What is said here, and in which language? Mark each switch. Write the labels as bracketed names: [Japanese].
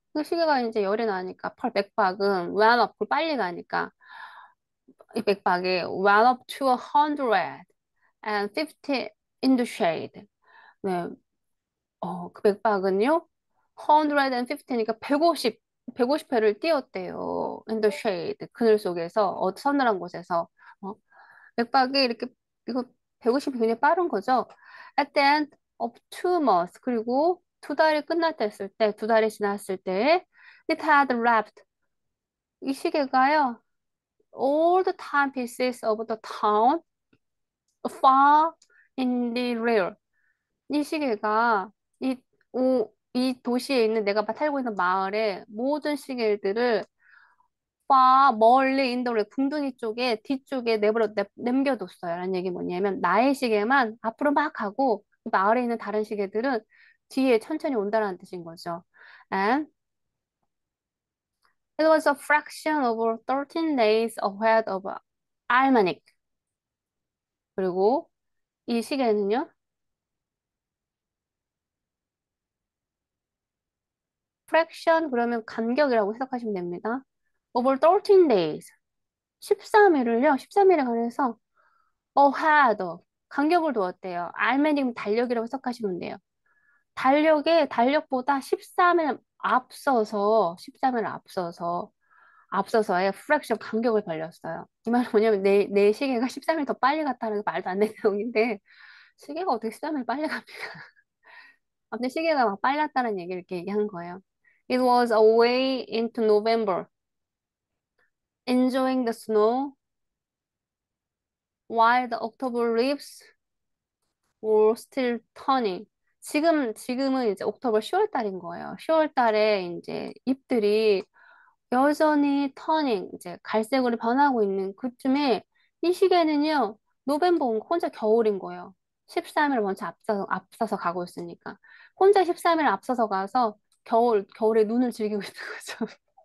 [Korean] 그 시계가 이제 열이 나니까 맥박은 [English] went up [Korean] 빨리 가니까 이 맥박이 [English] went up to 150 in the shade. [Korean] 네, 그 맥박은요, 150니까 150회를 뛰었대요. [English] In the shade, [Korean] 그늘 속에서, 서늘한 곳에서. 어, 맥박이 이렇게, 이거 150이 굉장히 빠른 거죠. [English] At the end of 2 months, [Korean] 그리고 2달이 끝났을 때, 2달이 지났을 때, [English] it had left. [Korean] 이 시계가요, [English] all the timepieces of the town far in the rear. [Korean] 이 시계가 이, 이 도시에 있는 내가 살고 있는 마을의 모든 시계들을 멀리 인도를 궁둥이 쪽에 뒤쪽에 남겨뒀어요. 라는 얘기 뭐냐면 나의 시계만 앞으로 막 가고 마을에 있는 다른 시계들은 뒤에 천천히 온다는 뜻인 거죠. [English] And it was a fraction over 13 days ahead of Almanac. [Korean] 그리고 이 시계는요. fraction 그러면 간격이라고 해석하시면 됩니다. [English] over 13 days. [Korean] 13일을요, 13일에 관해서 had, 간격을 두었대요. 알메닉 달력이라고 해석하시면 돼요. 달력보다 13일 앞서서, 13일 앞서서의 프랙션 간격을 벌렸어요. 이 말은 뭐냐면 내 시계가 13일 더 빨리 갔다는 게 말도 안 되는 내용인데, 시계가 어떻게 13일 빨리 갑니까? 아무튼 시계가 막 빨랐다는 얘기를 이렇게 얘기한 거예요. [English] It was away into November, enjoying the snow, while the October leaves were still turning. [Korean] 지금은 이제 옥토버 10월 달인 거예요. 10월 달에 이제 잎들이 여전히 터닝, 이제 갈색으로 변하고 있는 그쯤에 이 시기에는요, 노벰버 혼자 겨울인 거예요. 13일 먼저 앞서서 가고 있으니까. 혼자 13일 앞서서 가서 겨울에 눈을 즐기고 있는 거죠.